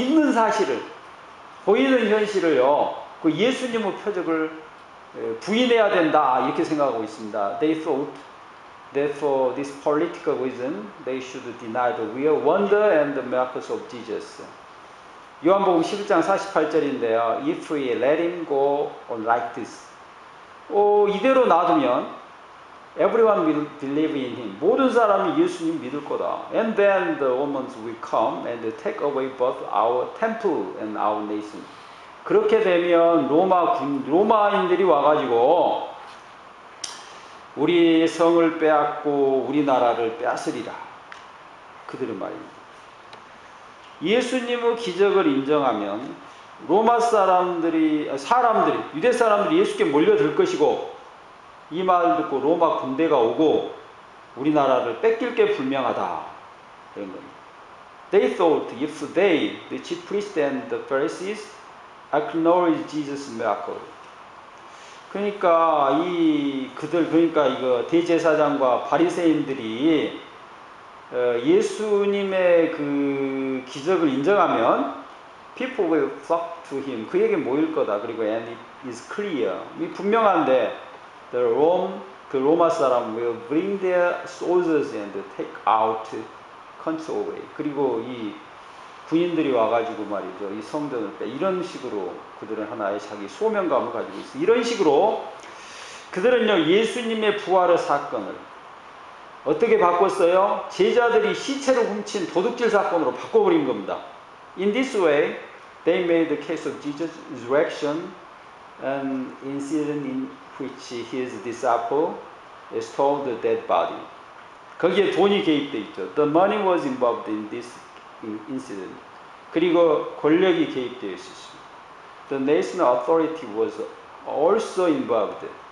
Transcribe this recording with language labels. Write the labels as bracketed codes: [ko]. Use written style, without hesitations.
[ko] 있는 사실을, 보이는 현실을요, 그 예수님의 표적을 부인해야 된다 이렇게 생각하고 있습니다. [en] They thought that for this political reason they should deny the real wonder and the miracles of Jesus. [ko] 요한복음 11장 48절인데요. [en] If we let him go on like this. [ko] 이대로 놔두면 [en] everyone will believe in him. [ko] 모든 사람이 예수님 믿을 거다. [en] And then the Romans will come and take away both our temple and our nation. [ko] 그렇게 되면 로마인들이 와가지고 우리 성을 빼앗고 우리나라를 빼앗으리라. 그들은 말입니다. 예수님의 기적을 인정하면 로마 사람들이 유대 사람들이 예수께 몰려들 것이고 이 말을 듣고 로마 군대가 오고 우리나라를 뺏길 게 분명하다. 그런 겁니다. [en] They thought if they, the chief priests and the Pharisees, acknowledge Jesus' miracle. [ko] 그러니까 이거 대제사장과 바리새인들이 예수님의 그 기적을 인정하면 [en] people will flock to him. [ko] 그에게 모일 거다. 그리고 [en] and it is clear. [ko] 분명한데 그 로마 사람 [en] will bring their soldiers and take out control away. [ko] 그리고 이 군인들이 와가지고 말이죠. 이 성전을 이런 식으로 그들은 하나의 자기 소명감을 가지고 있어요. 이런 식으로 그들은요, 예수님의 부활의 사건을 어떻게 바꿨어요? 제자들이 시체를 훔친 도둑질 사건으로 바꿔버린 겁니다. [en] In this way, they made the case of Jesus' resurrection an incident in which his disciple stole the dead body. [ko] 거기에 돈이 개입돼 있죠. [en] The money was involved in this incident. [ko] 그리고 권력이 개입되어 있었습니다. [en] The national authority was also involved.